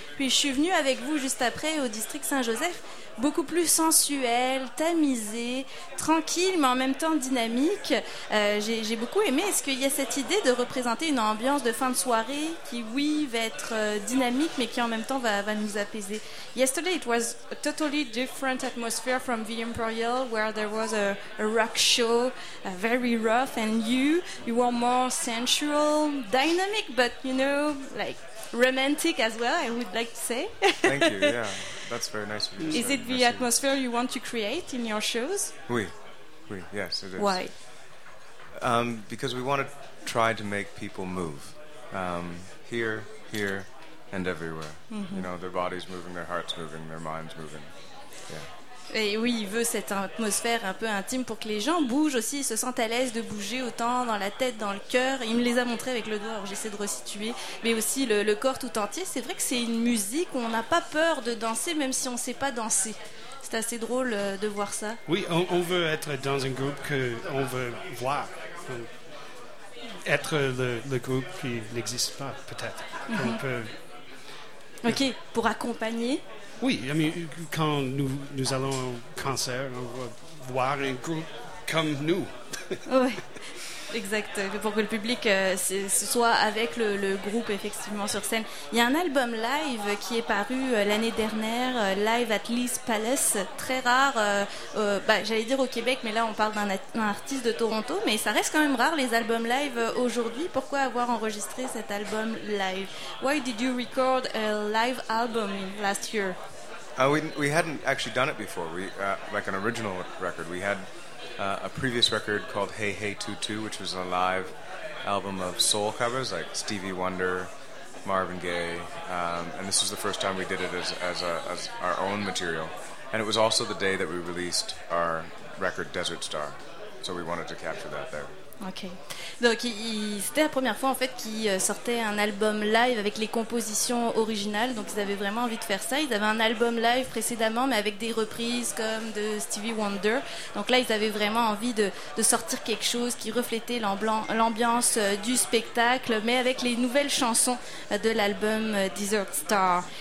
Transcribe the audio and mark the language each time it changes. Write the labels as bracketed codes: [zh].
[fr] Puis je suis venue avec vous juste après, au district Saint-Joseph, beaucoup plus sensuel, tamisé, tranquille, mais en même temps dynamique. J'ai beaucoup aimé. Est-ce qu'il y a cette idée de représenter une ambiance de fin de soirée qui, oui, va être dynamique, mais qui en même temps va nous apaiser? [en] Yesterday, it was a totally different atmosphere from the Imperial, where there was a rock show, very rough, and you were more sensual, dynamic, but, you know, like, romantic as well, I would like to say. Thank you, yeah. That's very nice of you. Is it the atmosphere you want to create in your shows? Oui, yes, it is. Why? Because we want to try to make people move. Here, and everywhere. Mm-hmm. You know, their bodies moving, their hearts moving, their minds moving. Yeah. [fr] Et oui, il veut cette atmosphère un peu intime pour que les gens bougent aussi, ils se sentent à l'aise de bouger autant dans la tête, dans le cœur. Il me les a montrés avec le doigt, alors j'essaie de resituer. Mais aussi le corps tout entier. C'est vrai que c'est une musique où on n'a pas peur de danser, même si on ne sait pas danser. C'est assez drôle de voir ça. Oui, on veut être dans un groupe qu'on veut voir. Être le groupe qui n'existe pas, peut-être. Mm-hmm. On peut... OK, pour accompagner. Oui, quand nous allons au concert, on va voir un groupe comme nous. Oui, exact. Pour que le public soit avec le groupe, effectivement, sur scène. Il y a un album live qui est paru l'année dernière, Live at Lee's Palace, très rare, j'allais dire au Québec, mais là, on parle d'un artiste de Toronto, mais ça reste quand même rare, les albums live aujourd'hui. Pourquoi avoir enregistré cet album live? [en] Why did you record a live album last year? We hadn't actually done it before. Like an original record, we had... a previous record called Hey Hey Tutu, which was a live album of soul covers like Stevie Wonder, Marvin Gaye, and this was the first time we did it as our own material. And it was also the day that we released our record Desert Star, so we wanted to capture that there. Ok. [fr] Donc, c'était la première fois en fait qu'ils sortaient un album live avec les compositions originales. Donc, ils avaient vraiment envie de faire ça. Ils avaient un album live précédemment, mais avec des reprises comme de Stevie Wonder. Donc là, ils avaient vraiment envie de sortir quelque chose qui reflétait l'ambiance du spectacle, mais avec les nouvelles chansons de l'album Desert Star.